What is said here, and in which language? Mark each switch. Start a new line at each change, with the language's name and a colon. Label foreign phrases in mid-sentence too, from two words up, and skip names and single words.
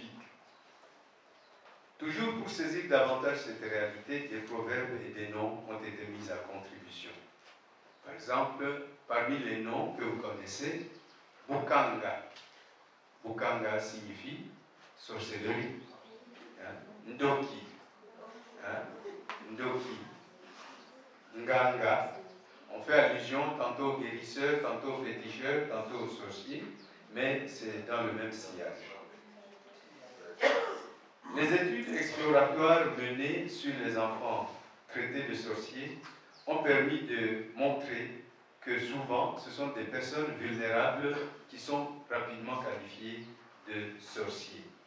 French: Toujours pour saisir davantage cette réalité, des proverbes et des noms ont été mis à contribution. Par exemple, parmi les noms que vous connaissez, Bukanga. Bukanga signifie sorcellerie. Ndoki. Ndoki. Nganga. On fait allusion tantôt aux guérisseurs, tantôt aux féticheurs, tantôt aux sorciers, mais c'est dans le même sillage. Les études exploratoires menées sur les enfants traités de sorciers ont permis de montrer que souvent ce sont des personnes vulnérables qui sont rapidement qualifiées de sorciers.